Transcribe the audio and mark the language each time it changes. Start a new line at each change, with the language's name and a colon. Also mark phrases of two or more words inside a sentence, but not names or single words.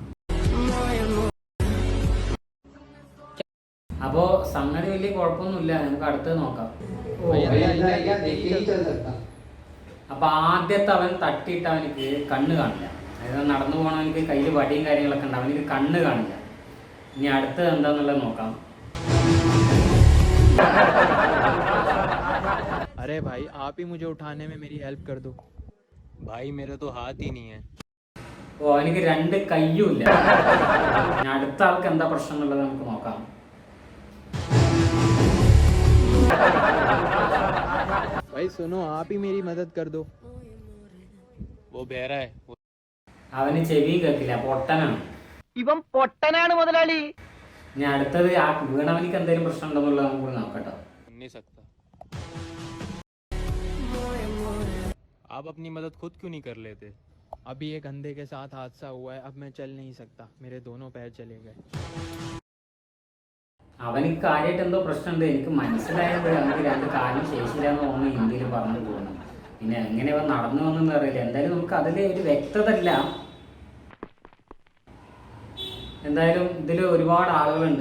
Malayalam: അപ്പോ സംഗതി വലിയ കുഴപ്പമൊന്നുമില്ല, നമുക്ക് അടുത്തത് നോക്കാം. അപ്പൊ ആദ്യത്തെ അവൻ തട്ടിയിട്ട് അവനക്ക് കണ്ണ് കാണില്ല. അതായത് നടന്നു പോകണവനക്ക് കയ്യിൽ വടിയും കാര്യങ്ങളൊക്കെ ഉണ്ട്, അവനക്ക് കണ്ണ് കാണില്ല. ഇനി അടുത്തത് എന്താന്നുള്ളത് നോക്കാം.
Hindi: अरे भाई आप ही मुझे उठाने में मेरी हेल्प कर दो। भाई मेरा तो हाथ ही नहीं है।
Malayalam: ഓ, അവനക്ക് രണ്ട് കയ്യും ഇല്ല. ഇനി അടുത്ത ആൾക്ക് എന്താ പ്രശ്നം എന്നുള്ളത് നമുക്ക് നോക്കാം.
Hindi: भाई सुनो आप ही मेरी मदद कर दो। वो बहरा है।
Malayalam: അവന് ചെവിയും കേൾക്കില്ല, പൊട്ടനാണ്. ഇവൻ പൊട്ടനാണ് മുതലാളി. ഇനി അടുത്തത് ആ വീണവനിക്ക് എന്തെങ്കിലും പ്രശ്നം ഉണ്ടെന്നുള്ളത് നമുക്ക് കൂടി നോക്കട്ടോ.
Hindi: नहीं सकता। आप अपनी मदद खुद क्यों नहीं कर लेते? अभी एक अंधे के साथ हादसा हुआ है, अब मैं चल नहीं सकता, मेरे दोनों पैर चले गए।
Malayalam: അവനിക്ക് കാര്യമായിട്ട് എന്തോ പ്രശ്നമുണ്ട്, എനിക്ക് മനസ്സിലായത് അവർക്ക് രണ്ട് കാര്യം ശേഷിയില്ലാന്ന് തോന്നുന്നു ഹിന്ദിയിൽ പറഞ്ഞു തോന്നുന്നു. പിന്നെ എങ്ങനെ അവൻ നടന്നു വന്നെന്ന് അറിയില്ല. എന്തായാലും നമുക്ക് അതിൽ ഒരു വ്യക്തത ഇല്ല. എന്തായാലും ഇതിൽ ഒരുപാട് ആളുകളുണ്ട്.